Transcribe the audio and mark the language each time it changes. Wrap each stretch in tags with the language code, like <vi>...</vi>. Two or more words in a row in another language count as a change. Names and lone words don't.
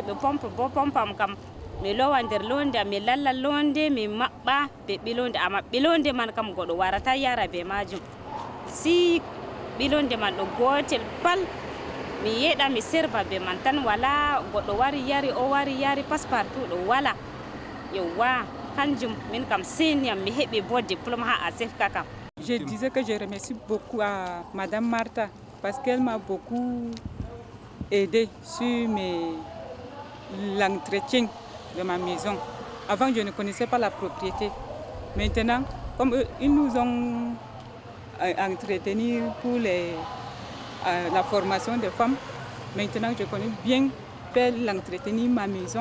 <ff>heɓi pompe bo pompe am kam mi lowa nder londe am mi lalla londe mi maɓɓa be ɓilonde amma ɓilonde man kam goɗo warata yara be majum si ɓilonde man ɗo gotel pal mi yeɗa mi serva be man tan wala goɗɗo wari yari o wari yari passepartout ɗo wala yewwa kanjum min kam seniyam mi heɓi bo diplôme ha ASEFCA kam.</ff> <fr>Je disais que je remercie beaucoup à Madame Martha parce qu'elle m'a beaucoup aidé sur l'entretien de ma maison. Avant, je ne connaissais pas la propriété. Maintenant, comme ils nous ont entretenus pour la formation des femmes, maintenant je connais bien faire l'entretien de ma maison.</fr>